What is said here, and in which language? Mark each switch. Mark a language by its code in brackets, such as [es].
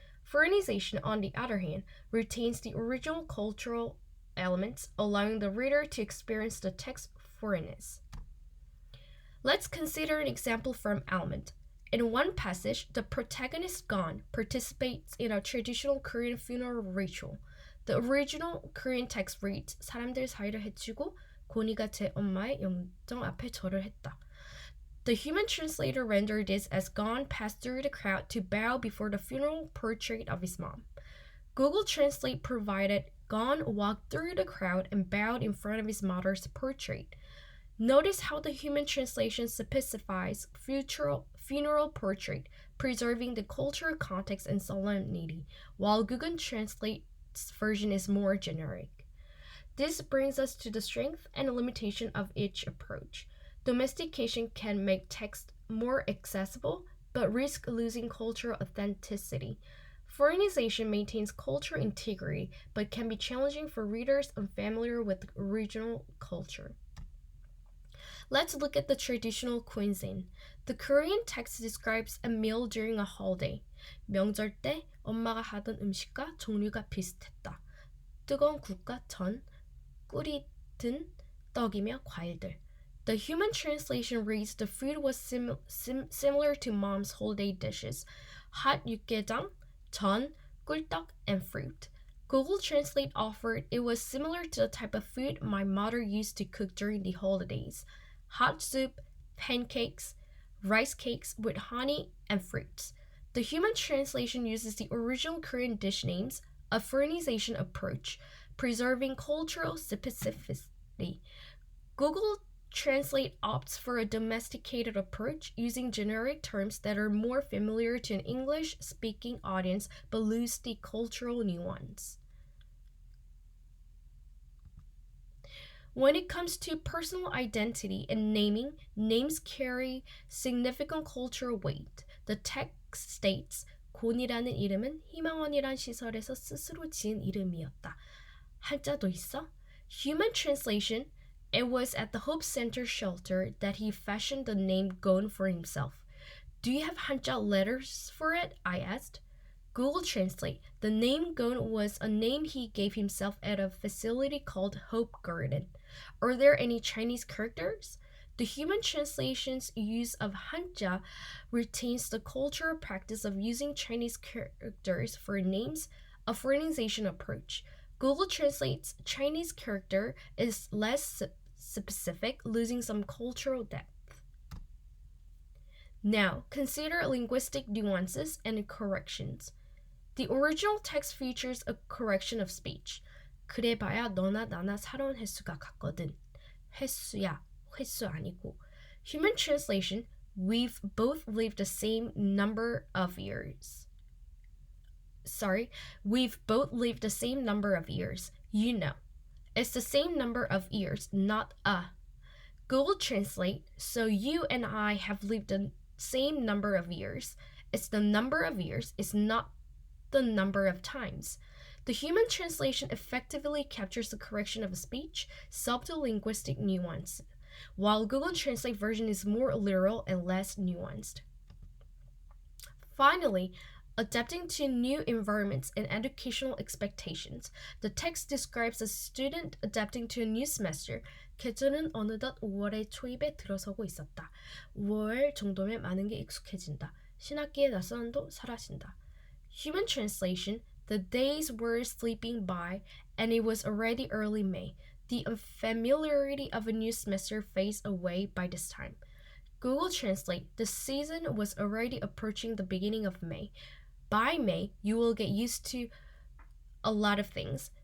[en] Foreignization, on the other hand, retains the original cultural elements, allowing the reader to experience the text's foreignness. Let's consider an example from Almond. In one passage, the protagonist Gon participates in a traditional Korean funeral ritual. The original Korean text reads, [ko] 사람들 사이를 해치고 고니가 제 엄마의 영정 앞에 절을 했다. [en] The human translator rendered this as Gon passed through the crowd to bow before the funeral portrait of his mom. Google Translate provided Gon walked through the crowd and bowed in front of his mother's portrait. Notice how the human translation specifies funeral portrait, preserving the cultural context and solemnity, while Google Translate's version is more generic. This brings us to the strength and limitation of each approach. Domestication can make text more accessible, but risk losing cultural authenticity. Foreignization maintains cultural integrity, but can be challenging for readers unfamiliar with original culture. Let's look at the traditional cuisine. The Korean text describes a meal during a holiday. [ko] 명절 때 엄마가 하던 음식과 종류가 비슷했다. 뜨거운 국과 전, 꿀이 든 떡이며 과일들. [en] The human translation reads the food was similar to mom's holiday dishes. hot [ko] 육개장, 전, 꿀떡, [en] and fruit. Google Translate offered it was similar to the type of food my mother used to cook during the holidays. Hot soup, pancakes, rice cakes with honey and fruits. The human translation uses the original Korean dish names, a foreignization approach, preserving cultural specificity. Google Translate opts for a domesticated approach, using generic terms that are more familiar to an English-speaking audience but lose the cultural nuance. When it comes to personal identity and naming, names carry significant cultural weight. The text states, [ko] 곤이라는 이름은 희망원이란 시설에서 스스로 지은 이름이었다. 한자도 있어? [en] Human translation, it was at the Hope Center shelter that he fashioned the name Gon for himself. Do you have Hanja letters for it? I asked. Google Translate, the name Gon was a name he gave himself at a facility called Hope Garden. Are there any Chinese characters? The human translation's use of Hanja retains the cultural practice of using Chinese characters for names, a foreignization approach. Google Translate's Chinese character is less specific, losing some cultural depth. Now, consider linguistic nuances and corrections. The original text features a correction of speech. [ko] 그래봐야 너나 나나 살아온 횟수가 같거든. 횟수야, 횟수 아니고. [en] Human translation, we've both lived the same number of years. We've both lived the same number of years. You know. It's the same number of years, not a. Google Translate, so you and I have lived the same number of years. It's the number of years, it's not the number of times. The human translation effectively captures the correction of a speech, subtle linguistic nuance, while Google Translate version is more literal and less nuanced. Finally, adapting to new environments and educational expectations. The text describes a student adapting to a new semester. [ko] 계절은 어느덧 5월의 초입에 들어서고 있었다. 5월 정도면 많은 게 익숙해진다. 신학기의 낯선도 사라진다. [en] Human translation, the days were slipping by and it was already early May. The unfamiliarity of a new semester fades away by this time. Google Translate, the season was already approaching the beginning of May. By May, you will get used to a lot of things.